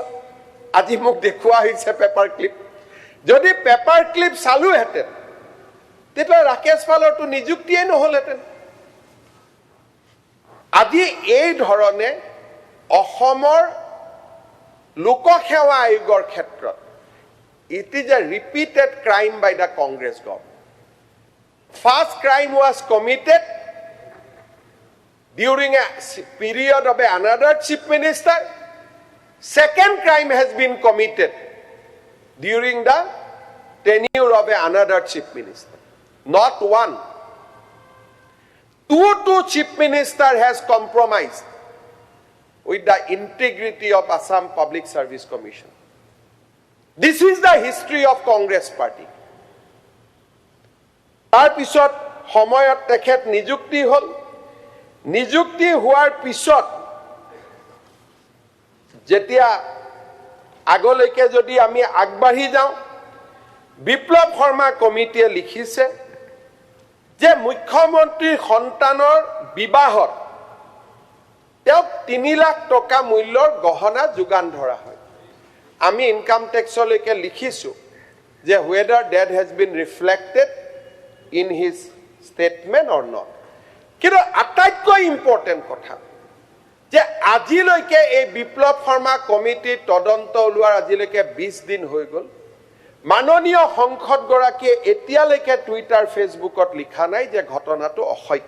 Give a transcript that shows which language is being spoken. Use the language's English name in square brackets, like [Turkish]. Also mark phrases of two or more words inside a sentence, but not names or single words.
[Assamese] আজি মোক দেখুওৱা হৈছে পেপাৰ ক্লিপ। যদি পেপাৰ ক্লিপ চালোহেঁতেন তেতিয়া ৰাকেশ পালৰটো নিযুক্তিয়ে নহ'লহেঁতেন। আজি এই ধৰণে অসমৰ লোকসেৱা আয়োগৰ ক্ষেত্ৰত [English] it is a repeated crime by the Congress government. First crime was committed during a period of another chief minister. Second crime has been committed during the tenure of another chief minister. Not one. Two chief minister has compromised with the integrity of Assam Public Service Commission. This is the history of Congress party. [Assamese] তাৰ পিছত সময়ত তেখেত নিযুক্তি হল। নিযুক্তি হোৱাৰ পিছত যেতিয়া আগলৈকে যদি আমি আগবাঢ়ি যাওঁ, বিপ্লৱ শৰ্মা কমিটিয়ে লিখিছে যে মুখ্যমন্ত্ৰীৰ সন্তানৰ বিবাহত তেওঁক 3 লাখ টকা মূল্যৰ গহনা যোগান ধৰা হয়। আমি ইনকাম টেক্সলৈকে লিখিছো যে [English] whether that has been reflected in his statement or not. [Assamese] কিন্তু আটাইতকৈ ইম্পৰ্টেণ্ট কথা যে আজিলৈকে এই বিপ্লৱ শৰ্মা কমিটিৰ তদন্ত ওলোৱাৰ আজিলৈকে 20 দিন হৈ গ'ল। মাননীয় সংসদগৰাকীয়ে এতিয়ালৈকে টুইটাৰ ফেচবুকত লিখা নাই যে ঘটনাটো অসত্য।